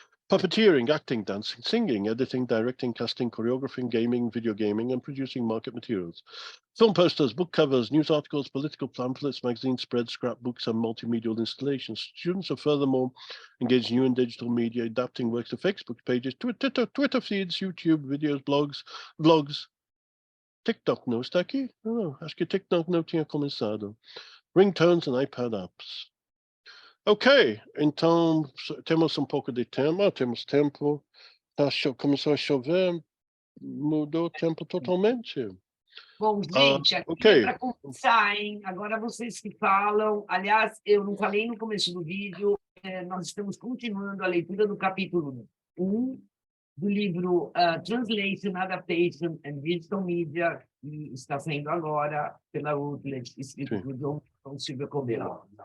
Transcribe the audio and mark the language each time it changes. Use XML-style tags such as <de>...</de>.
<en>Puppeteering, acting, dancing, singing, editing, directing, casting, choreographing, gaming, video gaming, and producing market materials. Film posters, book covers, news articles, political pamphlets, magazine spreads, scrapbooks, and multimedia installations. Students are furthermore engaged in new and digital media, adapting works to Facebook pages, Twitter feeds, YouTube videos, blogs.</en> <pt>TikTok não está aqui? Oh, acho que TikTok não tinha começado.</pt> <en>Ringtones and iPad apps.</en> <pt>Ok, então temos um pouco de tempo, temos tempo. Começou a chover, mudou o tempo totalmente. Bom, gente, aqui ok. para começar, hein? Agora vocês que falam. Aliás, eu não falei no começo do vídeo, nós estamos continuando a leitura do capítulo 1 do livro Translation, Adaptation and Digital Media, que está saindo agora pela Routledge, escrito por John Silvia Cobelo.</pt>